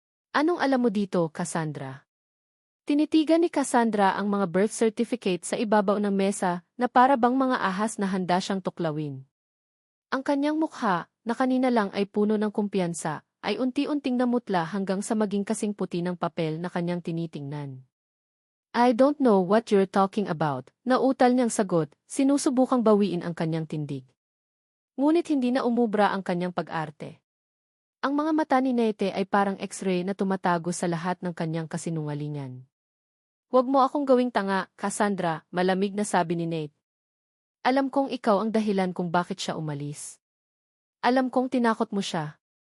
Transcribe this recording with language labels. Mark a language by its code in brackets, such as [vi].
[tl] Anong alam mo dito, Cassandra? Tinitigan ni Cassandra ang mga birth certificate sa ibabaw ng mesa na para bang mga ahas na handa siyang tuklawin. Ang kanyang mukha, na kanina lang ay puno ng kumpiyansa, ay unti-unting namutla hanggang sa maging kasing puti ng papel na kanyang tinitingnan. [en] I don't know what you're talking about, [tl] nautal niyang sagot, sinusubukang bawiin ang kanyang tindig. Ngunit hindi na umubra ang kanyang pag-arte. Ang mga mata ni Nate ay parang x-ray na tumatago sa lahat ng kanyang kasinungalingan. Huwag mo akong gawing tanga, Cassandra, malamig na sabi ni Nate. Alam kong ikaw ang dahilan kung bakit siya umalis. Alam kong tinakot mo siya.